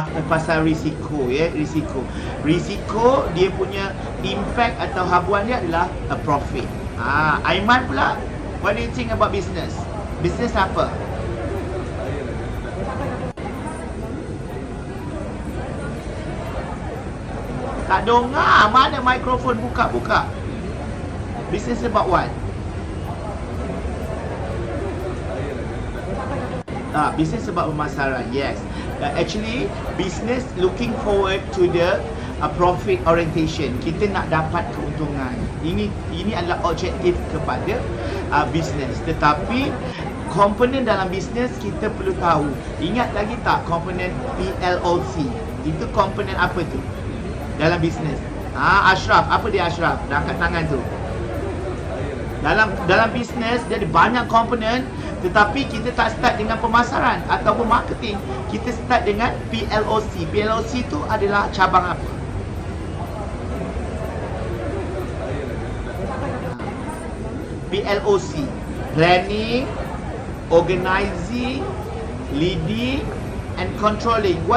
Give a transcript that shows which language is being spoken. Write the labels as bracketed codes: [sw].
[ms] Pasal risiko ya, risiko dia punya impact atau habuan dia adalah [en] a profit. Aiman [ms] pula, [en] what do you think about business apa? [ms] Tak dengar, mana mikrofon? Buka. [en] Business about what? Business about [ms] pemasaran. [en] Yes. Actually, business looking forward to the profit orientation. [ms] Kita nak dapat keuntungan. Ini adalah objektif kepada business. Tetapi komponen dalam business kita perlu tahu. Ingat lagi tak komponen PLOC? Itu komponen apa tu dalam business? Ashraf, apa dia Ashraf? Dah angkat tangan tu. Dalam bisnes dia ada banyak komponen, tetapi kita tak start dengan pemasaran ataupun marketing. Kita start dengan PLOC. PLOC tu adalah cabang apa? [en] PLOC, planning, organizing, leading and controlling.